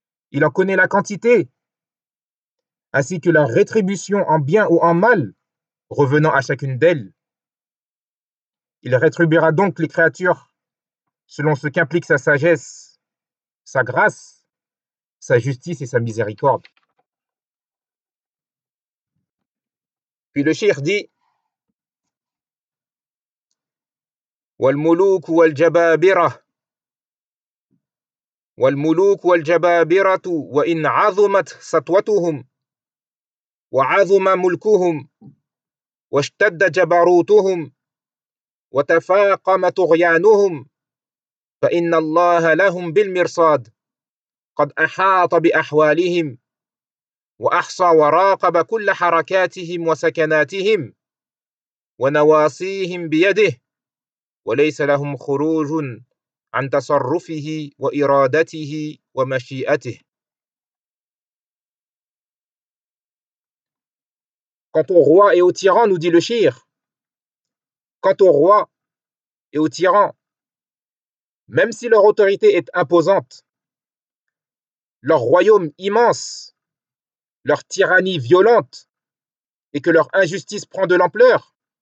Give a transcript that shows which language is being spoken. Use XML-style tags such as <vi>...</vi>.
<fr>Il en connaît la quantité, ainsi que la rétribution en bien ou en mal revenant à chacune d'elles. Il rétribuera donc les créatures selon ce qu'implique sa sagesse, sa grâce, sa justice et sa miséricorde. Puis le shir dit,</fr> <ar>والملوك والجبابرة والملوك والجبابرة وإن عظمت سطوتهم وعظم ملكهم واشتد جبروتهم وتفاقم طغيانهم فإن الله لهم بالمرصاد قد أحاط بأحوالهم وأحصى وراقب كل حركاتهم وسكناتهم ونواصيهم بيده وليس لهم خروج عن تصرفه وإرادته ومشيئته.</ar> <fr>Quant au roi et au tyran, nous dit le shir, quant au roi et au tyran, même si leur autorité est imposante, leur royaume immense, leur tyrannie violente, et que leur injustice prend de l'ampleur,</fr>